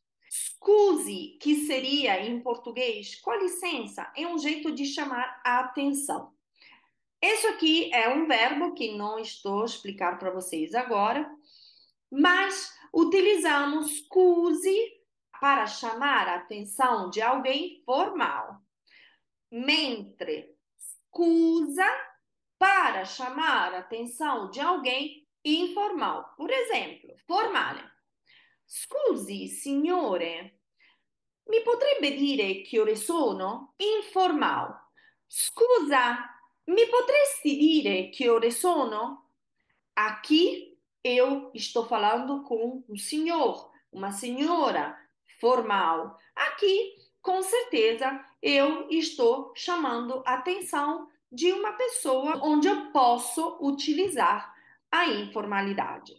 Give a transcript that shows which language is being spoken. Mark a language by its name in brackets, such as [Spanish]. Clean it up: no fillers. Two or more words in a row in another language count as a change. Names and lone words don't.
[Portuguese] Scuse, que seria em português, com licença, é um jeito de chamar a atenção. Isso aqui é um verbo que não estou a explicar para vocês agora, mas utilizamos scuse para chamar a atenção de alguém formal, mentre scusa para chamar a atenção de alguém informal. Por exemplo, formale. [Italian] Scusi, signore, mi potrebbe dire che ore sono? [Portuguese] Informal. [Italian] Scusa, mi potresti dire che ore sono? [Portuguese] Aqui eu estou falando com um senhor, uma senhora formal. Aqui, com certeza, eu estou chamando a atenção de uma pessoa onde eu posso utilizar a informalidade.